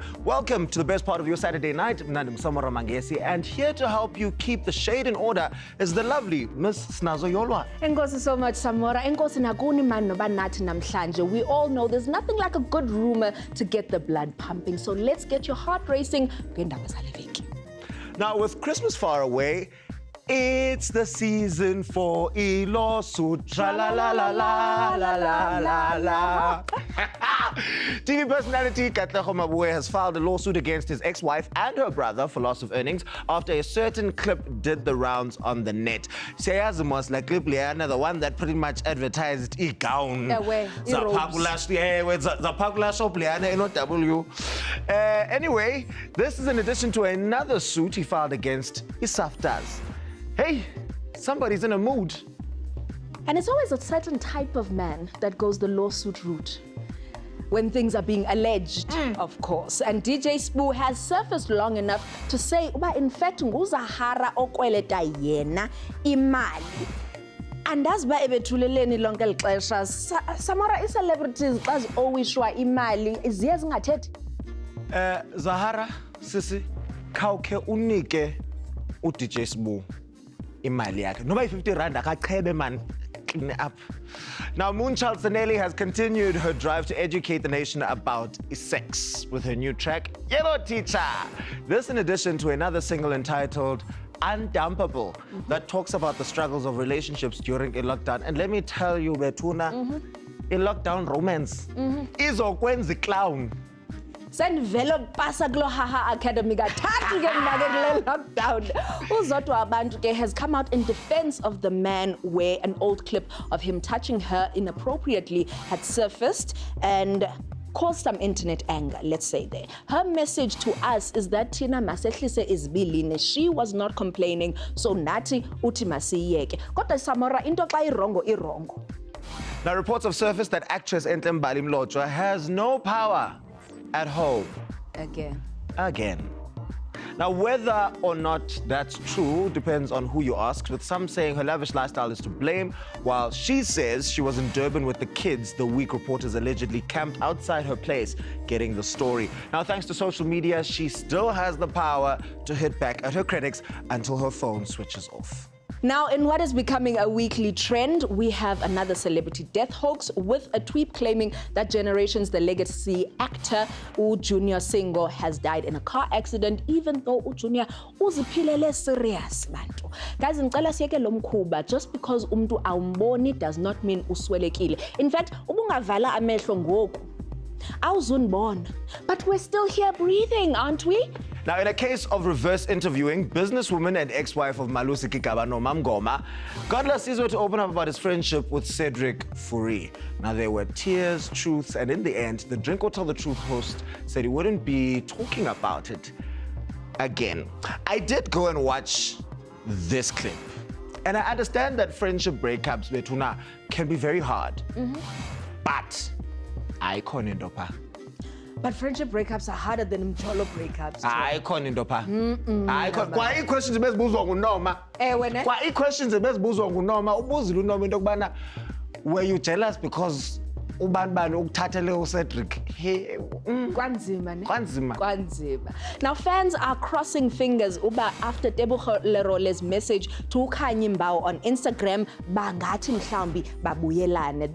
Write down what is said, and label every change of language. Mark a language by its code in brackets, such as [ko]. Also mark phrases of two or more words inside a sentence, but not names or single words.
[en] Welcome to the best part of your Saturday night. Mnandi Samara Mangesi, and here to help you keep the shade in order is the lovely Miss Snazo Yolwa. Enkosi so much, Samora. [xh] Enkosi nakuni man noba nathi namhlanje. [en] We all know there's nothing like a good rumor to get the blood pumping. So let's get your heart racing. Now, with Christmas far away, it's the season for a lawsuit. Tra la la la la la la la la. TV personality Katlego Mabue has filed a lawsuit against his ex-wife and her brother for loss of earnings after a certain clip did the rounds on the net. Sayazimos like clip Liana, the one that pretty much advertised a gown. Anyway, this is in addition to another suit he filed against Isaftas. Hey, somebody's in a mood. And it's always a certain type of man that goes the lawsuit route when things are being alleged, of course. And DJ Spoo has surfaced long enough to say, in fact, [xh] nguzahara okweleta yena imali. [en] And that's why [xh] ebethuleleni lonke lixesha Samara [en] celebrities as always [xh] shwa imali iziya zingathethi. Zahara sisi khawukhe unike uDJ Spoo imali yakhe noba 50 rand akachebe [en] man clean up. Now Moonchild Sanelli has continued her drive to educate the nation about sex with her new track Yellow Teacher. This in addition to another single entitled Undumpable that talks about the struggles of relationships during a lockdown. And let me tell you, Betuna, a lockdown romance izokwenza clown. [xh] Sendivele pasa kulo Haha Academy kathathu ke mna ke kule lockdown. [en] Uzodwa Abantu ke has come out in defense of the man where an old clip of him touching her inappropriately had surfaced and caused some internet anger, let's say there. Her message to us is that [xh] Tina masehlise izbilini. [en] She was not complaining, so [xh] nathi uthi masiyeke. Kodwa Samora into xa irongo irongo. [en] Now reports have surfaced that actress Enhle Mbali Mlotshwa has no power at home. Again. Now, whether or not that's true depends on who you ask, with some saying her lavish lifestyle is to blame, while she says she was in Durban with the kids the week reporters allegedly camped outside her place getting the story. Now, thanks to social media, she still has the power to hit back at her critics until her phone switches off. Now, in what is becoming a weekly trend, we have another celebrity death hoax with a tweet claiming that Generations the legacy actor Junior Singo has died in a car accident, even though Junior [xh] uziphilele serious bantu. Guys, ngicela siyeke lo mkhuba, [en] just because [xh] umntu awumboni [en] does not mean uswelekile. In fact, [xh] ubungavala amehlo ngoku awuzunibona, [en] but we're still here breathing, aren't we? Now, in a case of reverse interviewing, businesswoman and ex-wife of Malusi Kigaba Nomam Goma got Lasizwe to open up about his friendship with Cedric Fourie. Now, there were tears, truths, and in the end, the Drink or Tell the Truth host said he wouldn't be talking about it again. I did go and watch this clip, and I understand that friendship breakups, Betuna, can be very hard. But I can't ndopa. But friendship breakups are harder than mcholo breakups. I can't [xh] ndopa. Kwa questions bezibuzwa ngunoma. Wena? Kwa questions bezibuzwa ngunoma, ubuzile unoma into kubana, [en] were you jealous because [xh] ubanibani ukuthathele uCedric? Kwanzima ne? Kwanzima. [en] Now fans are crossing fingers uba after Tebogo Lerole's message to Khanyi Mbao on Instagram [xh] bangathi mhlawumbi babuyelane.